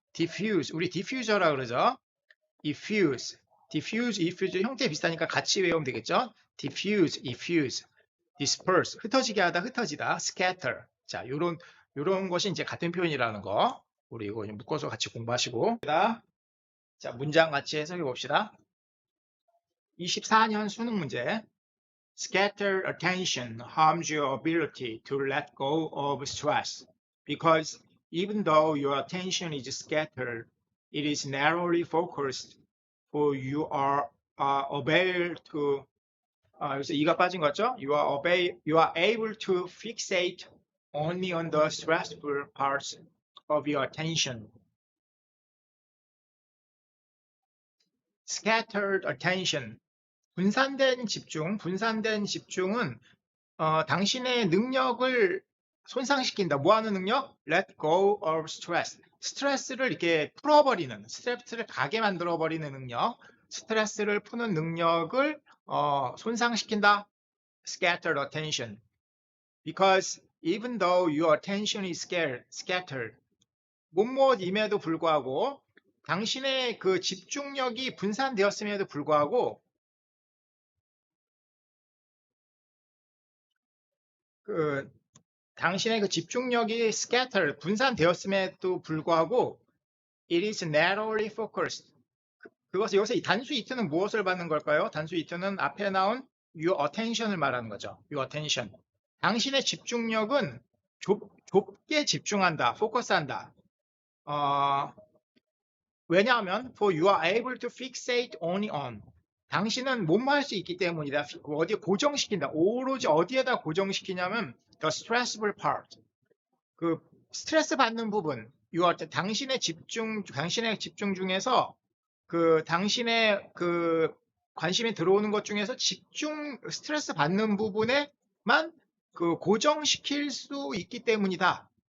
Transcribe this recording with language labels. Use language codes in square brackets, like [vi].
[ko] diffuse, 우리 diffuser라 그러죠. diffuse, 형태 비슷하니까 같이 외우면 되겠죠. diffuse, disperse, 흩어지게 하다, 흩어지다, scatter. 자, 요런 것이 이제 같은 표현이라는 거. 우리 이거 묶어서 같이 공부하시고. 자, 문장 같이 해석해 봅시다. 24년 수능 문제. [en] Scattered attention harms your ability to let go of stress because even though your attention is scattered, it is narrowly focused, for you are able to [ko] 여기서 이가 빠진 거죠? [en] You are able to fixate only on the stressful parts of your attention. Scattered attention, [ko] 분산된 집중은 당신의 능력을 손상시킨다. 뭐 하는 능력? [en] Let go of stress. [ko] 스트레스를 이렇게 풀어버리는, 스트레스를 가게 만들어버리는 능력, 스트레스를 푸는 능력을 손상시킨다. [en] Scattered attention. Because even though your attention is scattered, [ko] 무엇임에도 불구하고 당신의 그 집중력이 분산되었음에도 불구하고 당신의 그 집중력이 scattered, 분산되었음에도 불구하고 [en] it is narrowly focused. [ko] 그것은 여기서 이 단수 it는 무엇을 받는 걸까요? 단수 it는 앞에 나온 [en] your attention [ko] 을 말하는 거죠. [en] your attention. [ko] 당신의 집중력은 좁게 집중한다, 포커스한다. 왜냐하면 [en] for you are able to fixate only on. [ko] 당신은 뭐뭐 할 수 있기 때문이다. 어디에 고정시킨다. 오로지 어디에다 고정시키냐면 [en] the stressful part. [ko] 그 스트레스 받는 부분. 당신의 집중 중에서 당신의 관심이 들어오는 것 중에서 스트레스 받는 부분에만 고정시킬 수 있기 때문이다.